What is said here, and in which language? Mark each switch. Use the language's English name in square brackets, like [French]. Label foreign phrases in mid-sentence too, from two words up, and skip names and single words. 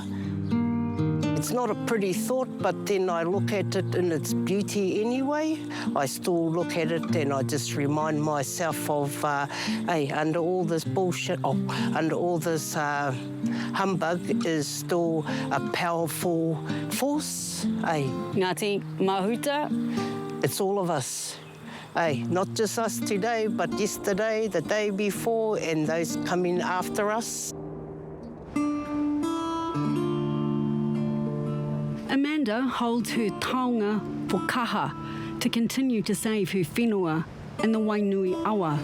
[English] It's not a pretty thought, but then I look at it in its beauty anyway. I still look at it and I just remind myself of, hey, under all this bullshit, under all this humbug is still a powerful force. Hey. Ngāti Mahuta. It's all of us. Hey, not just us today, but yesterday, the day before, and those coming after us. Amanda holds her taonga for kaha to continue to save her whenua and the Wainui awa.